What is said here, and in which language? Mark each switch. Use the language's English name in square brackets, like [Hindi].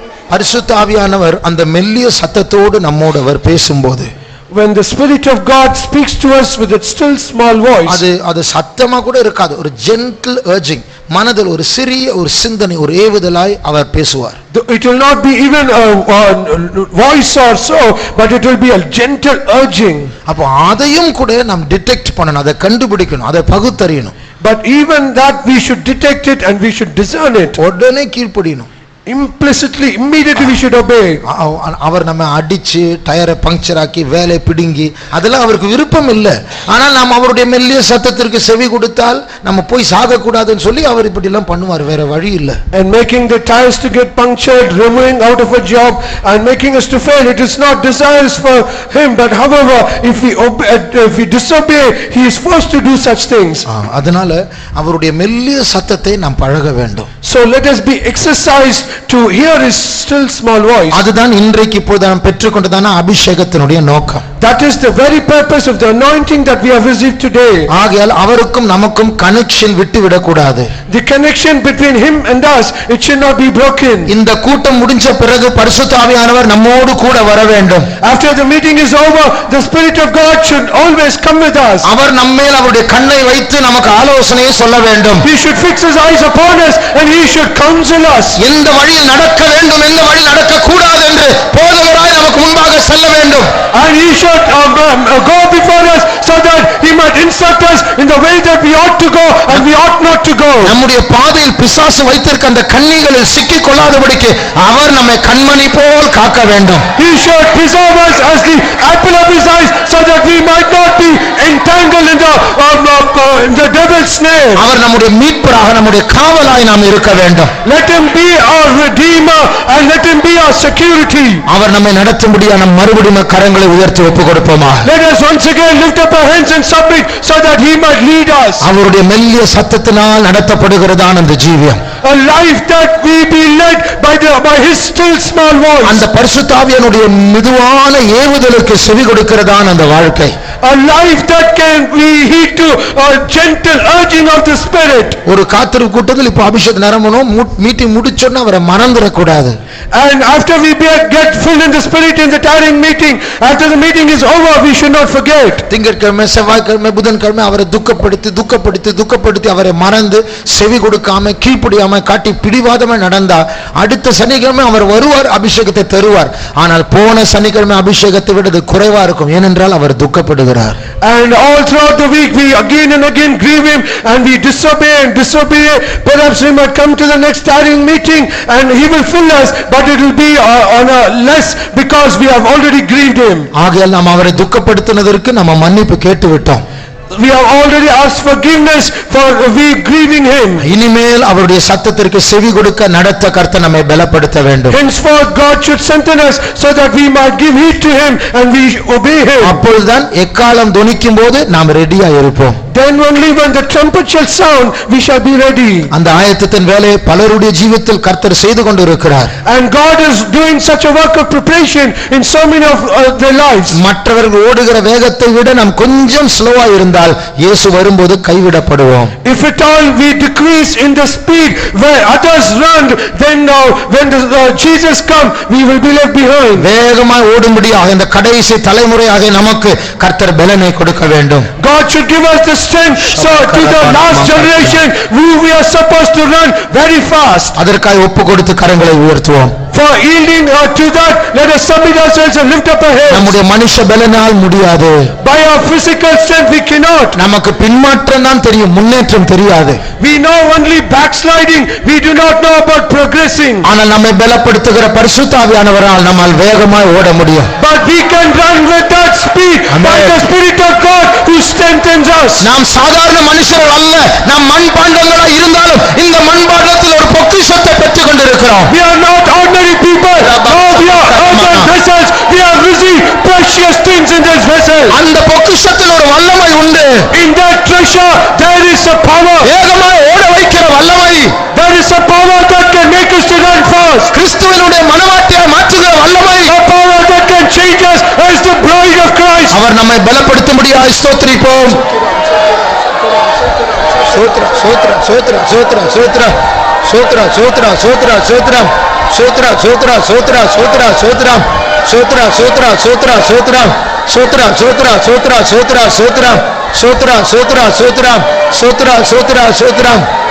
[Tamil] பரிசுத்த ஆவியானவர் அந்த மெல்லிய சத்தத்தோடு நம்மோடு அவர் பேசும்போது, [English] when the Spirit of God speaks to us with its still small voice, [Tamil] அது சத்தமா கூட இருக்காது, ஒரு ஜென்டில் urging, மனதில் ஒரு சிறிய ஒரு சிந்தனை, ஒரு ஏவுதலாய் அவர் பேசுவார். [English] It will not be even a voice or so, but it will be a gentle urging. [Tamil] அப்போ அதையும் கூட நாம் டிடெக்ட் பண்ணணும், அதை கண்டுபிடிக்கணும், அதை பகுத்தறியணும். [English] But even that we should detect it and we should discern it. [Tamil] உடனே கீழ்ப்படியணும். [English] Implicitly, immediately we should obey. [Tamil] அவர் நம்ம அடிச்சு டயரை பங்க்சர் ஆக்கி வேலை பிடுங்கி அதெல்லாம் அவருக்கு விருப்பம் இல்லை. ஆனால் நாம் அவருடைய மெல்லிய சத்தத்திற்கு செவி கொடுத்தால் நம்ம போய் சாக கூடாதுன்னு சொல்லி அவர் இப்படி எல்லாம் பண்ணுவார், வேற வழி இல்லை. [English] And making the tires to get punctured, removing out of a job and making us to fail, it is not desirous for him. But however, if we disobey, he is forced to do such things. [Tamil] அதனால அவருடைய மெல்லிய சத்தத்தை நாம் பழக வேண்டும். [English] So let us be exercised to hear his still small voice. [Tamil] அதுதான் இன்றைக்கு இப்போது நாம் பெற்றுக்கொண்டதான அபிஷேகத்தினுடைய நோக்கம். [English] That is the very purpose of the anointing that we have received today. [Tamil] ஆகையால் அவருக்கும் நமக்கும் கனெக்ஷன் விட்டு விடக்கூடாது. [English] The connection between him and us, it should not be broken. [Tamil] இந்த கூட்டம் முடிஞ்ச பிறகு பரிசுத்த ஆவியானவர் நம்மோடு கூட வர வேண்டும். [English] After the meeting is over, the Spirit of God should always come with us. [Tamil] அவர் நம்மேல் அவருடைய கண்ணை வைத்து நமக்கு ஆலோசனையை சொல்ல வேண்டும். [English] He should fix his eyes upon us and he should counsel us. [Tamil] எந்த வழியில் நடக்க வேண்டும், எந்த வழியில் நடக்க கூடாது என்று போதகராய் நமக்கு முன்பாக செல்ல வேண்டும். [English] And he should go before us so that he might instruct us in the way that we ought to go and we ought not to go. [Tamil] நம்முடைய பாதையில் பிசாசு வைத்திருக்க அந்த கண்ணிகளில் சிக்கிக் கொள்ளாதபடிக்கு அவர் நம்மை கண்மணி போல் காக்க வேண்டும். [English] He should preserve us as the apple of his eyes so that we might not be entangled in the devil's snare. [Tamil] அவர் நம்முடைய மீட்பராக, நம்முடைய காவலாய் நாம் இருக்க வேண்டும். [English] Let him be our redeemer and let him be our security. [Tamil] அவர் நம்மை நடத்தும்படியான மறுபடியும் கரங்களை உயர்த்தி ஒப்புக் கொடுப்போமா. [English] Let us once again lift up our hands and submit so that he might lead us. [Tamil] அவருடைய மெல்லிய சத்தத்தினால் நடத்தப்படுகிறதான அந்த ஜீவியம், [English] A life that we be led by his still small voice. [Tamil] அந்த பரிசுத்த ஆவியானுடைய மெதுவான ஏவுதலுக்கு செவி கொடுக்கிறதான அந்த வாழ்க்கை. [English] A life that can be heed to a gentle urging of the Spirit. [Tamil] ஒரு காத்திருப்பு கூட்டத்தில் இப்ப அபிஷேக் நிரம்பணும், மீட்டிங் முடிச்சோன்னா அவரை மறந்துடக்கூடாது. [English] And after we get filled in the Spirit in the tiring meeting, after the meeting is over, we should not forget. [Tamil] திங்கட்கிழமை, செவ்வாய்க்கிழமை, புதன்கிழமை அவரை துக்கப்படுத்தி அவரை மறந்து செவி கொடுக்காம கீழ்ப்படியாம காட்டி பிடிவாதமா நடந்தா அடுத்த சனிக்கிழமை அவர் வருவார், அபிஷேகத்தை தருவார். ஆனால் போன சனிக்கிழமை அபிஷேகத்தை விட அது குறைவா இருக்கும், ஏனென்றால் அவர் துக்கப்படுகிறார். [English] And all throughout the week we again and again grieve him and we disobey. Perhaps we might come to the next tiring meeting and he will fill us, but it will be on a less because we have already grieved him. [Tamil] ஆகையால் நாம் அவரை துக்கப்படுத்தினதற்கு நம்ம மன்னிப்பு கேட்டு விட்டோம். [English] We have already asked forgiveness for we grieving him. [Tamil] இனிமேல் அவருடைய சத்தத்திற்கு செவி கொடுக்க நடத்த கர்த்தர் நம்மை பலப்படுத்த வேண்டும். [English] Henceforth God should strengthen us so that we might give heed to him and we obey him. [Tamil] அப்பொழுதுதான் எக்காலம் தொனிக்கும் போது நாம் ரெடியா இருப்போம். [English] Then only when the trumpet shall sound we shall be ready. [Tamil] அந்த ஆயத்தத்தின் வேலையை பலருடைய ஜீவிதத்தில் கர்த்தர் செய்து கொண்டிருக்கிறார். [English] And God is doing such a work of preparation in so many of their lives. [Tamil] மற்றவர்கள் ஓடுகிற வேகத்தை விட நாம் கொஞ்சம் ஸ்லோவா இருந்தால் இயேசு வரும்போது கைவிடப்படுவோம். [English] If at all we decrease in the speed where others run, then when Jesus come we will be left behind. [Tamil] வேகமாய் ஓடும்படியாக இந்த கடைசி தலைமுறையாக நமக்கு கர்த்தர் பலனை கொடுக்க வேண்டும். [English] God should give us the strength so to the last generation we are supposed to run very fast. [Tamil] அதற்காக ஒப்பு கொடுத்து கரங்களை உயர்த்துவோம். [English] For yielding to that, let us submit ourselves and lift up our heads. [Tamil] நம்முடைய மனுஷ பலனால் முடியாது. [English] By our physical strength we cannot. [Tamil] நமக்கு பின்மாற்றம் தான் தெரியும், முன்னேற்றம் தெரியாது. [English] We know only backsliding, we do not know about progressing. [Tamil] ஆனால் நம்மை பலப்படுத்துகிற பரிசுத்த ஆவியானவரால் நம்மால் வேகமாய் ஓட முடியும். [English] But we can run with that speed by the Spirit of God who strengthens us. [Tamil] நாம் சாதாரண மனுஷர்கள் அல்ல, நாம் மண்பாண்டங்களா இருந்தாலும் இந்த மண்பாண்டத்தில் ஒரு பொக்கிஷத்தை பெற்றுக் கொண்டிருக்கிறோம். [English] We are not ordinary people. No, we are earthen vessels. We have received precious things in this vessel. [Tamil] அந்த பொக்கிஷத்தில் ஒரு வல்லமை உண்டு. [English] In that treasure there is a power. [Tamil] வேகமாய் ஓட வைக்கிற வல்லமை. [English] There is a power that can make us to run fast. [Tamil] கிறிஸ்துவினுடைய மனவாட்டியாய் மாற்றுகிற வல்லமை. [English] A power that can change us as the bride of Christ. [Tamil] அவர் நம்மை பலப்படுத்தும்படியாய் ஸ்தோத்திரிப்போம். சோத்ரா சோத்ரா சோத்ரா சோத்ரா சோத்ரா சோத்ரா சோத்ரா சோத்ரா சோத்ரம் சோத்ரா சோத்ரா சோத்ரா சோத்ரா சோத்ரம் சோத்ரா சோத்ரா சோத்ரா சோத்ரம் சோத்ரா சோத்ரா சோத்ரா சோத்ரா சோத்ரம் சோத்ரா சோத்ரா சோத்ரம் சோத்ரா சோத்ரா சோத்ரம்